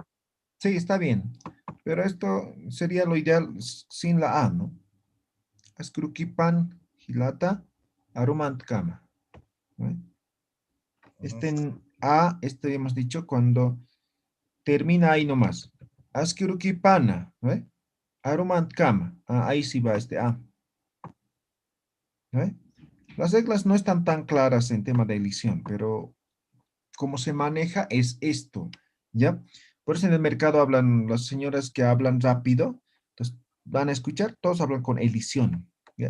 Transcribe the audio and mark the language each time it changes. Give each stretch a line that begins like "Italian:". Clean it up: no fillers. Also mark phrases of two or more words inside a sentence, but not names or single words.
Spanish: Sí, está bien. Pero esto sería lo ideal sin la A, ¿no?
Aymara: Askurukipan Hilata Arumanticama.
Spanish: ¿Ve? Este en A, este hemos dicho cuando termina ahí nomás.
Aymara: Askurukipana, ¿ve? Arumanticama.
Spanish: Ah, ahí sí va este A. ¿Ve? Las reglas no están tan claras en tema de elisión, pero cómo se maneja es esto, ¿ya? Por eso en el mercado hablan las señoras que hablan rápido, entonces van a escuchar, todos hablan con elisión, ¿ya?